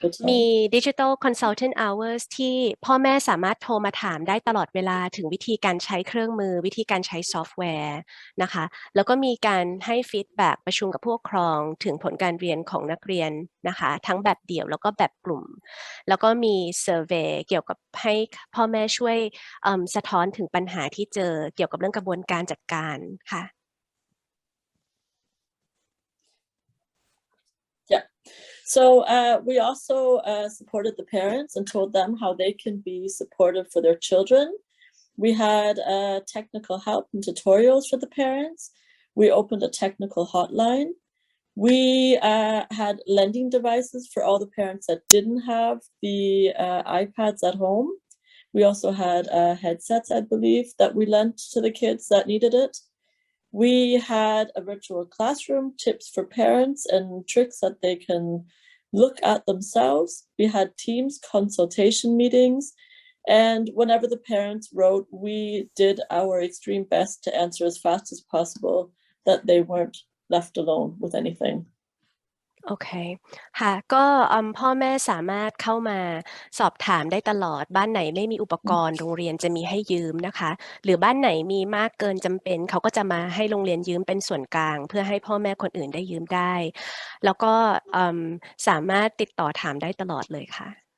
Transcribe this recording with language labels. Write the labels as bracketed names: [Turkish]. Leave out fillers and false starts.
[Thai] มี Digital Consultant Hours ที่พ่อแม่สามารถโทรมาถามได้ตลอดเวลาถึงวิธีการใช้เครื่องมือวิธีการใช้ซอฟต์แวร์นะคะแล้วก็มีการให้ฟีดแบ็กประชุมกับผู้ปกครองถึงผลการเรียนของนักเรียนนะคะทั้งแบบเดี่ยวแล้วก็แบบกลุ่มแล้วก็มีเซอร์เวย์เกี่ยวกับให้พ่อแม่ช่วยสะท้อนถึงปัญหาที่เจอเกี่ยวกับเรื่องกระบวนการจัดการค่ะ [English] Yeah. So we also supported the parents and told them how they can be supportive for their children. We had technical help and tutorials for the parents. We opened a technical hotline. We had lending devices for all the parents that didn't have the iPads at home. We also had headsets, I believe, that we lent to the kids that needed it. We had a virtual classroom, tips for parents and tricks that they can look at themselves. We had Teams consultation meetings. And whenever the parents wrote, we did our extreme best to answer as fast as possible, that they weren't left alone with anything. [Thai] โอเคค่ะก็พ่อแม่สามารถเข้ามาสอบถามได้ตลอดบ้านไหนไม่มีอุปกรณ์โรงเรียนจะมีให้ยืมนะคะหรือบ้านไหนมีมากเกินจำเป็นเขาก็จะมาให้โรงเรียนยืมเป็นส่วนกลางเพื่อให้พ่อแม่คนอื่นได้ยืมได้แล้วก็สามารถติดต่อถามได้ตลอดเลยค่ะ